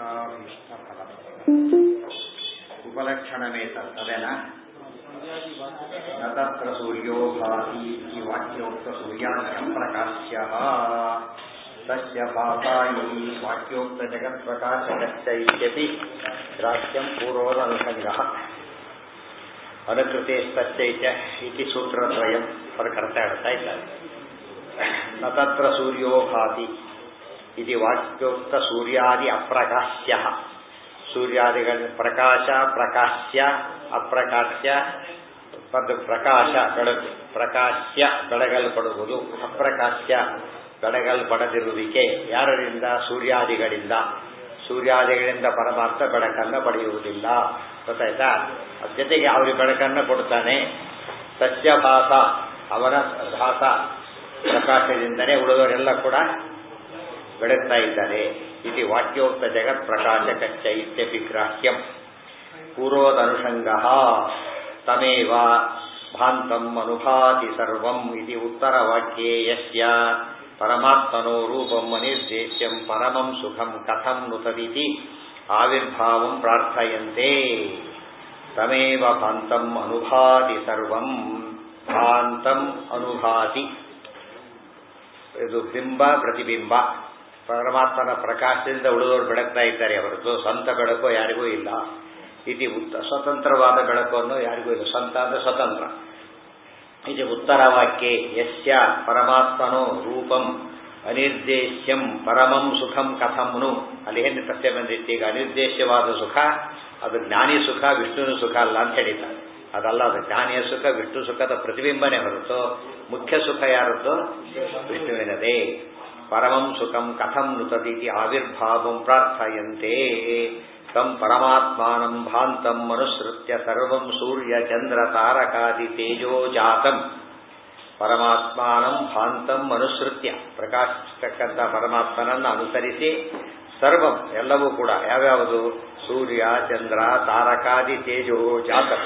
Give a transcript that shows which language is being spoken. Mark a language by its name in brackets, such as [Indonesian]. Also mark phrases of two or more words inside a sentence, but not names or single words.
[Sanskrit] उपलक्षणमेतदेना न तत्र सूर्यो भाति इति वाक्योक्तसूर्यानप्रकाश्यः तस्य भासा इति वाक्योक्तजगत्प्रकाशकश्च इत्यपि ग्राह्यं पूर्वोदनुषङ्गः अनुकृतेस्तश्चैत्य इति सूत्रद्वयं प्रकर्ता इದ್ದಾರೆ. न तत्र सूर्यो भाति इति वाक्योक्त सूर्यादि अप्रकाश्यः [Kannada] सूर्यादिಗಳ ಪ್ರಕಾಶ ಪ್ರಕಾಶ್ಯ ಅಪ್ರಕಾಶ್ಯ ಪ್ರಕಾಶ ಬೆಳಕು ಪ್ರಕಾಶ್ಯ ಬೆಳಗಲ್ಪಡುವುದು ಅಪ್ರಕಾಶ್ಯ ಬೆಳಗಲ್ಪಡದಿರುವಿಕೆ ಯಾರರಿಂದ ಸೂರ್ಯಾದಿಗಳಿಂದ ಸೂರ್ಯಾದಿಗಳಿಂದ ಪರಮಾತ್ಮ ಬೆಳಕನ್ನು ಪಡೆಯುವುದಿಲ್ಲ. ಗೊತ್ತಾಯ್ತಾ? ಅದ್ರ ಜೊತೆಗೆ ಅವರಿಗೆ ಬೆಳಕನ್ನು ಕೊಡ್ತಾನೆ. ಸಸ್ಯಭಾಸ ಅವನ ಭಾಸ ಪ್ರಕಾಶದಿಂದಲೇ ಉಳಿದವರೆಲ್ಲ ಕೂಡ ಬೆಳಗ್ತಾ ಇದ್ದಾರೆ. [Sanskrit] ಇದು ವಾಕ್ಯೋಕ್ತ ಜಗತ್ ಪ್ರಕಾಶಕಶ್ಚ ಇತ್ಯಪಿ ಗ್ರಾಹ್ಯಂ ಪೂರ್ವದನುಷಂಗಃ ತಮೇವ ಭಾಂತಂ ಅನುಭಾತಿ ಸರ್ವಂ ಇತಿ ಉತ್ತರವಾಕ್ಯೇ ಯಸ್ಯ ಪರಮಾತ್ಮನೋ ರೂಪಂ ಅನಿರ್ದೇಶ್ಯಂ ಪರಮಂ ಸುಖಂ ಕಥಂ ನುತದಿತಿ ಆವಿರ್ಭಾವಂ ಪ್ರಾರ್ಥಯಂತೆ. ತಮೇವ ಭಾಂತಂ ಅನುಭಾತಿ ಸರ್ವಂ ಭಾಂತಂ ಅನುಭಾತಿ [Kannada] ಇದು ಬಿಂಬ ಪ್ರತಿಬಿಂಬ ಪರಮಾತ್ಮನ ಪ್ರಕಾಶದಿಂದ ಉಳಿದವರು ಬೆಳಗ್ತಾ ಇದ್ದಾರೆ ಹೊರತು ಸ್ವಂತ ಬೆಳಕು ಯಾರಿಗೂ ಇಲ್ಲ. ಇತಿ ಸ್ವತಂತ್ರವಾದ ಬೆಳಕನ್ನು ಯಾರಿಗೂ ಇಲ್ಲ. ಸ್ವಂತ ಅಂದರೆ ಸ್ವತಂತ್ರ. ಇದು [Sanskrit] ಉತ್ತರವಾಕ್ಯೆ ಯಸ್ಯ ಪರಮಾತ್ಮನೋ ರೂಪಂ ಅನಿರ್ದೇಶ್ಯಂ ಪರಮಂ ಸುಖಂ ಕಥಂನು [Kannada] ಅಲ್ಲಿ ಏನು ಪ್ರಶ್ನೆ ಬಂದಿತ್ತು. ಈಗ ಅನಿರ್ದೇಶ್ಯವಾದ ಸುಖ ಅದು ಜ್ಞಾನಿ ಸುಖ ವಿಷ್ಣುವಿನ ಸುಖ ಅಲ್ಲ ಅಂತ ಹೇಳಿದ್ದಾರೆ. ಅದಲ್ಲ, ಅದು ಜ್ಞಾನಿಯ ಸುಖ ವಿಷ್ಣು ಸುಖದ ಪ್ರತಿಬಿಂಬನೆ ಹೊರತು ಮುಖ್ಯ ಸುಖ ಯಾರದ್ದು ವಿಷ್ಣುವಿನದೇ. [Sanskrit] ಪರಮಂ ಸುಖಂ ಕಥಂ ನುತದಿತಿ ಆವಿರ್ಭಾವಂ ಪ್ರಾರ್ಥಯಂತೆ. ತಂ ಪರಮಾತ್ಮಾನಂ ಭಾಂತಂ ಅನುಸೃತ್ಯ ಸರ್ವಂ ಸೂರ್ಯ ಚಂದ್ರ ತಾರಕಾದಿ ತೇಜೋ ಜಾತಂ. ಪರಮಾತ್ಮಾನಂ ಭಾಂತಂ ಅನುಸೃತ್ಯ [Kannada] ಪ್ರಕಾಶಿಸತಕ್ಕಂಥ ಪರಮಾತ್ಮನನ್ನು ಅನುಸರಿಸಿ ಸರ್ವಂ ಎಲ್ಲವೂ ಕೂಡ ಯಾವ್ಯಾವುದು [Sanskrit] ಸೂರ್ಯ ಚಂದ್ರ ತಾರಕಾದಿ ತೇಜೋ ಜಾತಂ.